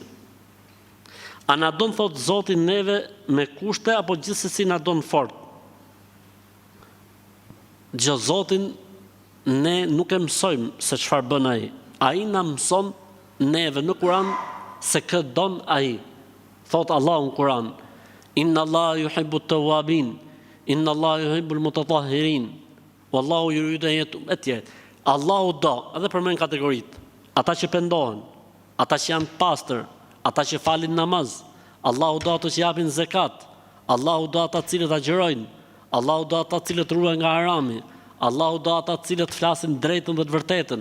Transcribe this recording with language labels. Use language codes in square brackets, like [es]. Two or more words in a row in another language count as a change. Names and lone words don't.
[sq] A na don, thot Zoti, neve me kushte apo gjithsesi na don fort? Gjë Zotin ne nuk e mësojmë se çfarë bën ai. Ai na mëson neve në Kur'an se kë don ai. Thot Allahu në Kur'an: [ar] إن الله يحب التوابين إن الله يحب المتطهرين والله يريد أن يتوب etj. [sq] Allahu do, edhe përmend kategoritë, ata që pendohen, ata që janë pastër, ata që falin namaz. Allahu do ato që japin zakat. Allahu do ata të cilët agjërojnë. Allahu do ata të cilët ruajnë nga harami. Allahu do ata të cilët flasin drejtën dhe të vërtetën.